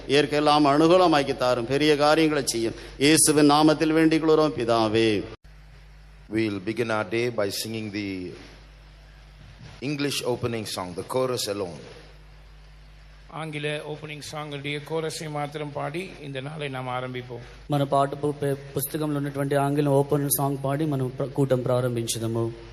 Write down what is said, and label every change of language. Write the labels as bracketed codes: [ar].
[ta] இயற்கையெல்லாம் அனுகூலமாக்கி தாரும். பெரிய காரியங்களை செய்யும். இயேசுவின் நாமத்தில் வேண்டிக் கொள்கிறோம் பிதாவே. [en] We'll begin our day by singing the English opening song, the chorus alone. [ta] ஆங்கில ஓப்பனிங் சாங்குடைய கோரஸை மாத்திரம் பாடி இந்த நாளை நாம் ஆரம்பிப்போம். [te] మన పాట పుస్తకంలో ఉన్నటువంటి ఆంగ్ల ఓపెన్ సాంగ్ పాడి మనం కూటం ప్రారంభించుదాము.